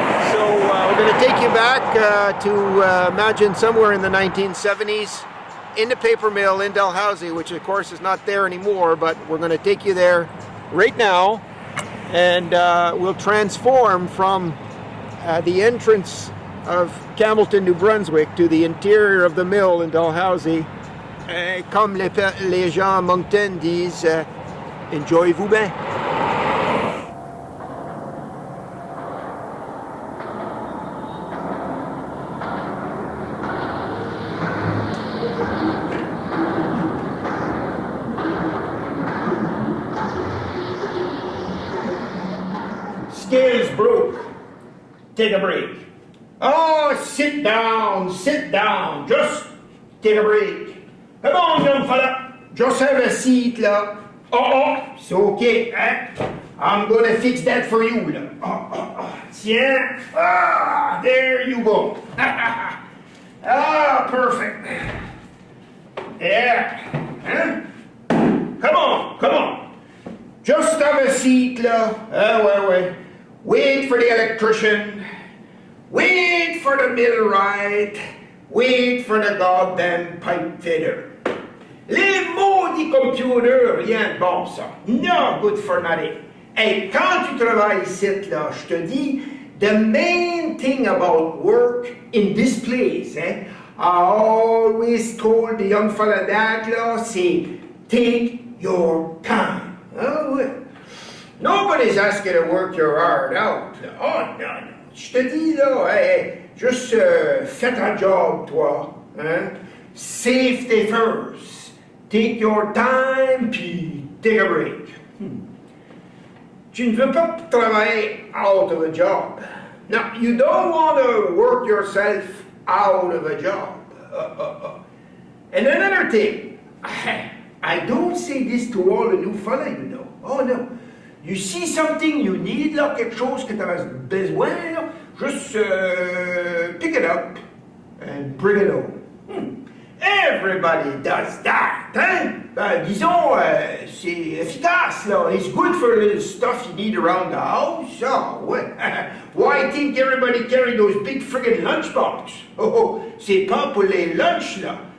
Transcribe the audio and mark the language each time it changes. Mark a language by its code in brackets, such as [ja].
[en] So we're going to take you back to imagine somewhere in the 1970s in the paper mill in Dalhousie, which of course is not there anymore, but we're going to take you there right now, and we'll transform from the entrance of Campbellton, New Brunswick, to the interior of the mill in Dalhousie. [fr] Comme les gens à Moncton disent, enjoyez-vous bien. [en] Scales broke. Take a break. Oh, sit down, just take a break. Come on, young fella, just have a seat, là. Oh, it's okay, hein? I'm gonna fix that for you, là. Tiens, there you go. Perfect. Yeah, huh? Come on. Just have a seat, là. Ouais. Wait for the electrician. Wait for the millwright. Wait for the goddamn pipe fitter. [fr] Les maudits computers, rien de bon ça. [en] No good for nothing. Hey, [fr] quand tu travailles ici, là, je te dis, [en] the main thing about work in this place, I always told the young fella that, là, c'est take your time. Oh, well. Nobody's asking you to work your heart out. Oh, no. [fr] Je te dis, là, juste fais ta job, toi. Hein? [en] Safety first. Take your time, puis take a break. [fr] Tu ne veux pas travailler [en] out of a job. Now, you don't want to work yourself out of a job. And another thing, I don't say this to all the new fella, you know. Oh, no. You see something you need, là, [fr] quelque chose que tu as besoin, [en] là, just pick it up and bring it home. Everybody does that, hein? [fr] Disons, c'est efficace, là. [en] It's good for the stuff you need around the house. Oh, ouais. Why think everybody carry those big friggin' lunchbox? [fr] Oh, c'est pas pour les lunchs, là.